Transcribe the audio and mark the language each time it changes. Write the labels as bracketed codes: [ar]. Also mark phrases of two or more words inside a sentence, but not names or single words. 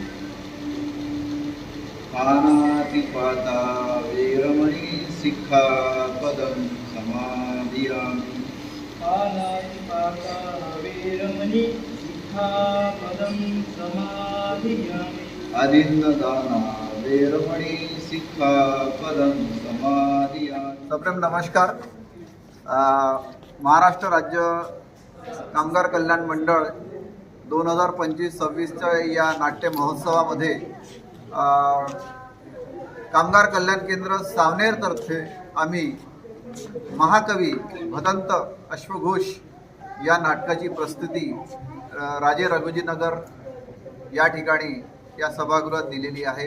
[pi] पानातिपाता वेरमणि सिक्खापदं समादियामि. पानातिपाता वेरमणि सिक्खापदं समादियामि. अदिन्नदाना वेरमणि सिक्खापदं समादियामि. [mr] सप्रेम नमस्कार. महाराष्ट्र राज्य कामगार कल्याण मंडळ 2025-26च्या या नाट्य महोत्सवामध्ये कामगार कल्याण केंद्र सावनेरतर्फे आम्ही महाकवी भदंत अश्वघोष या नाटकाची प्रस्तुती राजे रघुजीनगर या ठिकाणी या सभागृहात दिलेली आहे.